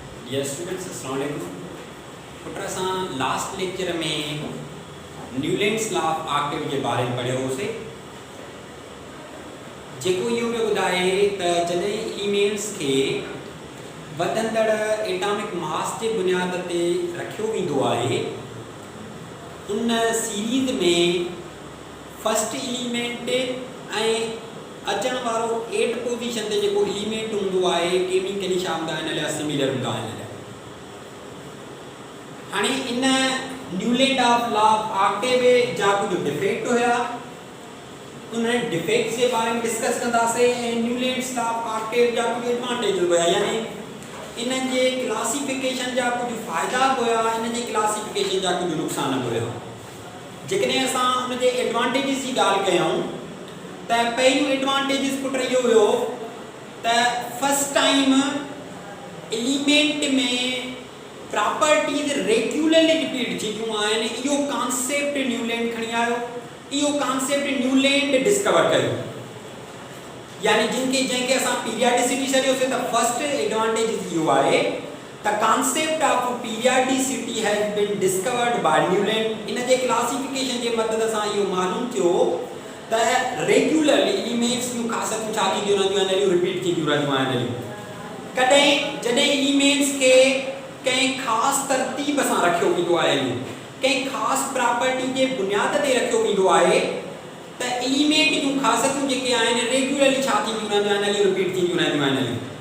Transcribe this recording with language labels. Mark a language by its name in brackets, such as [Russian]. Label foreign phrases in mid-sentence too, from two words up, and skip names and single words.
[English] yes students, [Arabic] السلام عليكم. [Sindhi] पुट असां [English] last lecture [Sindhi] में [English] Newlands law of octave [Hindi] के बारे में [Sindhi] पढ़ियो होसीं, जेको इहो पियो ॿुधाए त जॾहिं एलिमेंट्स खे वधंदड़ [English] atomic mass [Sindhi] जे बुनियाद ते रखियो वेंदो आहे, उन सीरीज़ में [English] first element [Sindhi] ऐं अचण वारो 8 पोजीशन ते जेको एलिमेंट हूंदो आहे केमिकली छा हूंदा आहिनि, हलिया सिमिलर हूंदा आहिनि। हाणे इन [English] Newland of law of octave [Sindhi] जा कुछ डिफेक्ट हुया, उन डिफेक्ट्स [Hindi] के बारे में [Sindhi] डिस्कस कंदासीं ऐं [English] Newlands law of octave [Sindhi] जा कुछ एडवांटेज हुया, यानी इन जे क्लासिफिकेशन जा कुछ फ़ाइदा हुया, इन जे क्लासिफिकेशन जा कुछ नुक़सान हुया। जेकॾहिं असां उन जे एडवांटेजिस जी ॻाल्हि कयूं त पहिरियों एडवांटेजिस पुट इहो हुयो त [English] first time [Sindhi] एलिमेंट में [English] properties regularly repeat [Sindhi] थींदियूं आहिनि। इहो कॉन्सेप्ट न्यूलैंड खणी आयो, इहो कॉन्सेप्ट न्यूलैंड डिस्कवर कयो, यानी जंहिंखे असां पीरियडिसिटी छॾियोसीं त [English] first advantage [Sindhi] इहो आहे त [English] concept of periodicity has been discovered by Newland. [Sindhi] इन जे क्लासिफिकेशन जे मदद सां इहो मालूम थियो त [English] regularly elements [Sindhi] जूं ख़ासियतूं छा थींदियूं रहंदियूं आहिनि, रिपीट थींदियूं रहंदियूं आहिनि। कॾहिं जॾहिं एलिमेंट्स खे कंहिं ख़ासि तरतीब सां रखियो वेंदो आहे, कंहिं ख़ासि प्रॉपर्टी जे बुनियाद ते रखियो वेंदो आहे त एलिमेंट जूं ख़ासियतूं जेके आहिनि रेगुलरली छा थींदियूं रहंदियूं आहिनि, रिपीट थींदियूं रहंदियूं आहिनि।